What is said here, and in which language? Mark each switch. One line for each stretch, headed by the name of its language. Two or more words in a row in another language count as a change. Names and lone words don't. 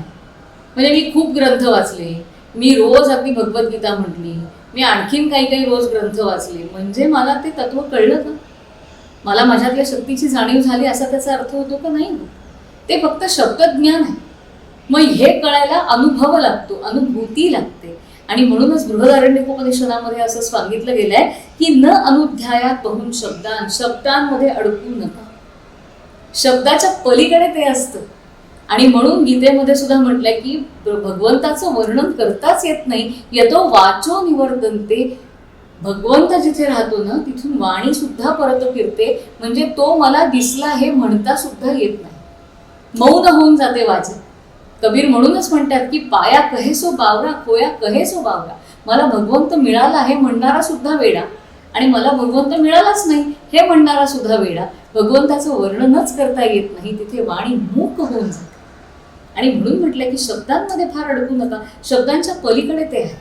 Marathi: म्हणजे मी खूप ग्रंथ वाचले, मी रोज अगदी भगवद्गीता म्हटली, मी आणखीन काही काही रोज ग्रंथ वाचले म्हणजे मला ते तत्व कळलं का? मला माझ्यातल्या शक्तीची जाणीव झाली असा त्याचा अर्थ होतो का? नाही. ते फक्त शब्दज्ञान आहे. मग हे कळायला अनुभव लागतो, अनुभूती लागते. आणि म्हणूनच बृहदारण्यकोपनिषदामध्ये असं सांगितलं गेलंय की
Sanskrit: न अनुध्यायात बहुन शब्दान,
Marathi: शब्दांमध्ये अडकू नका. शब्दाच्या पलीकडे ते असतं. आणि म्हणून गीतेमध्ये सुद्धा म्हटलंय की भगवंताचं वर्णन करताच येत नाही,
Sanskrit: यतो वाचो निवर्तन्ते.
Marathi: भगवंत जिथे राहतो ना तिथून वाणी सुद्धा परत फिरते. म्हणजे तो मला दिसला हे म्हणता सुद्धा येत नाही, मौन होऊन जाते वाचा. कबीर म्हणूनच म्हणतात की
Hindi: पाया कहे सो बावरा, खोया कहे सो बावरा.
Marathi: मला भगवंत मिळाला हे म्हणणारा सुद्धा वेडा आणि मला भगवंत मिळालाच नाही हे म्हणणारा सुद्धा वेडा. भगवंताचं वर्णनच करता येत नाही, तिथे वाणी मूक होऊन जाते. आणि म्हणून म्हटलं की शब्दांमध्ये फार अडकू नका, शब्दांच्या पलीकडे ते आहे.